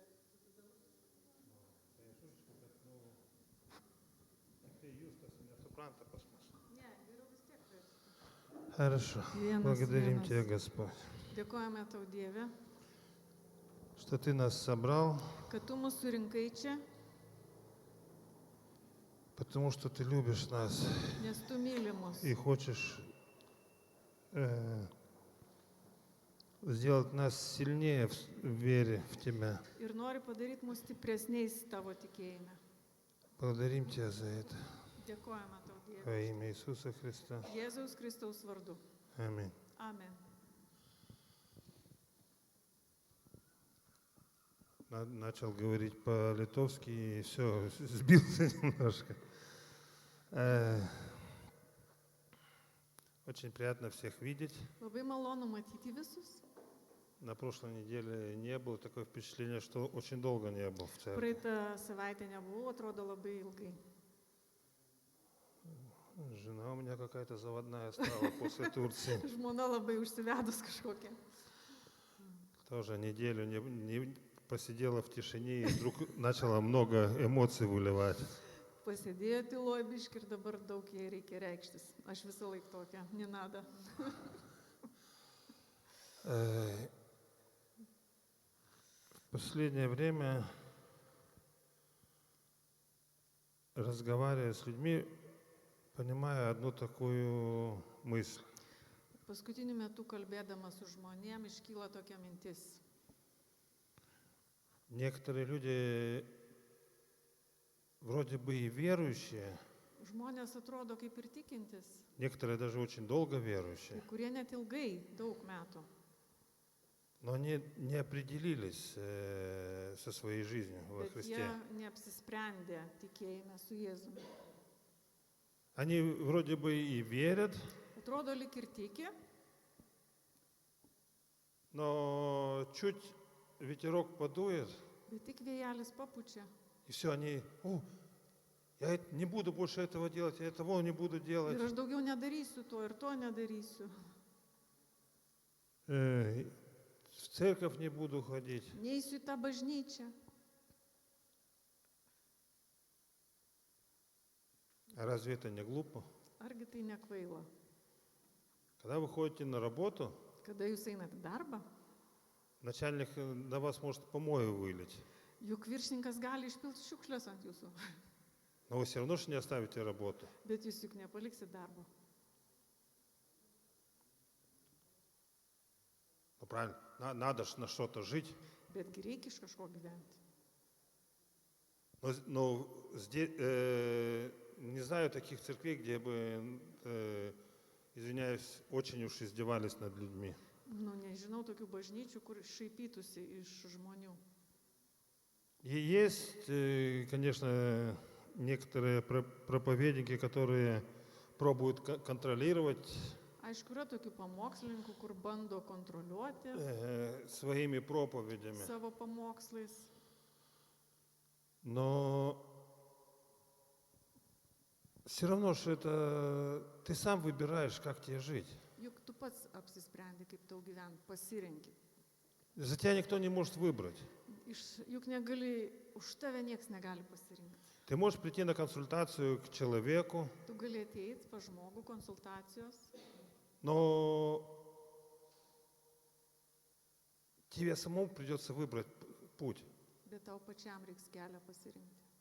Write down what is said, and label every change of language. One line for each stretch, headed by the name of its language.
Lithuanian: trupučiuką, bet, tiktai Justas nesupranta pas mus. Ne, geriau vis tiek versti.
Russian: Хорошо. Благодарим Тебя, Господь,
Lithuanian: Dėkojame Tau, Dieve,
Russian: что Ты нас собрал,
Lithuanian: kad Tu mus surinkai čia,
Russian: потому что Ты любишь нас
Lithuanian: nes Tu myli mus
Russian: и хочешь сделать нас сильнее в вере в Тебя.
Lithuanian: ir nori padaryti mus stipresniais Tavo tikėjime.
Russian: Благодарим Тебя за это.
Lithuanian: Dėkojame Tau,
Russian: Во
Lithuanian: Dieve.
Russian: имя Иисуса Христа.
Lithuanian: Jėzaus Kristaus vardu.
Russian: Аминь.
Lithuanian: Amen.
Russian: Начал говорить по-литовски и все, сбился немножко. Очень приятно всех видеть.
Lithuanian: Labai malonu matyti visus.
Russian: На прошлой неделе не было такое впечатление, что очень долго не был в церкви.
Lithuanian: Praeitą savaitę nebuvau, atrodo labai ilgai.
Russian: Жена у меня какая-то заводная стала после Турции.
Lithuanian: Žmona labai užsivedus kažkokia.
Russian: Тоже неделю не посидела в тишине и вдруг начала много эмоций выливать.
Lithuanian: Pasėdėjo tyloj biškį ir dabar daug jai reikia reikštis. Aš visą laiką tokia, nenada.
Russian: В последнее время, разговаривая с людьми, понимаю одну такую мысль.
Lithuanian: Paskutiniu metu kalbėdamas su žmonėm iškyla tokia mintis.
Russian: Некоторые люди вроде бы и верующие,
Lithuanian: Žmonės atrodo kaip ir tikintis,
Russian: некоторые даже очень долго верующие,
Lithuanian: kai kurie net ilgai, daug metų,
Russian: но они не определились со своей жизнью во
Lithuanian: bet
Russian: Христе.
Lithuanian: jie neapsisprendė tikėjime su Jėzumi.
Russian: Они вроде бы и верят,
Lithuanian: Atrodo lik ir tiki,
Russian: но чуть ветерок подует,
Lithuanian: bet tik vėjelis papučia.
Russian: и все, они, я не буду больше этого делать, я этого не буду делать.
Lithuanian: Ir aš daugiau nedarysiu to ir to nedarysiu.
Russian: В церковь не буду ходить.
Lithuanian: Neįsiu į tą bažnyčią.
Russian: А разве это не глупо?
Lithuanian: Argi tai nekvaila?
Russian: Когда вы ходите на работу,
Lithuanian: Kada jūs einate į darbą,
Russian: начальник на вас может помои вылить,
Lithuanian: juk viršininkas gali išpilti šiukšlės ant jūsų,
Russian: но вы все равно же не оставите работу.
Lithuanian: bet jūs juk nepaliksit darbo.
Russian: Ну правильно, надо же на что-то жить.
Lithuanian: Betgi reikia iš kažko gyventi.
Russian: Но здесь, не знаю таких церквей, где бы, извиняюсь, очень уж издевались над людьми.
Lithuanian: Nu, nežinau tokių bažnyčių, kur šaipytųsi iš žmonių.
Russian: И есть, конечно, некоторые проповедники, которые пробуют контролировать
Lithuanian: Aišku, yra tokių pamokslininkų, kur bando kontroliuoti
Russian: своими проповедями.
Lithuanian: savo pamokslais,
Russian: Но все равно, что это ты сам выбираешь, как тебе жить.
Lithuanian: juk tu pats apsisprendi, kaip tau gyventi, pasirenki.
Russian: За тебя никто не может выбрать.
Lithuanian: Juk negali, už tave nieks negali pasirinkti.
Russian: Ты можешь прийти на консультацию к человеку,
Lithuanian: Tu gali ateiti pa žmogų konsultacijos,
Russian: но тебе самому придется выбрать путь.
Lithuanian: bet tau pačiam reiks kelią pasirinkti.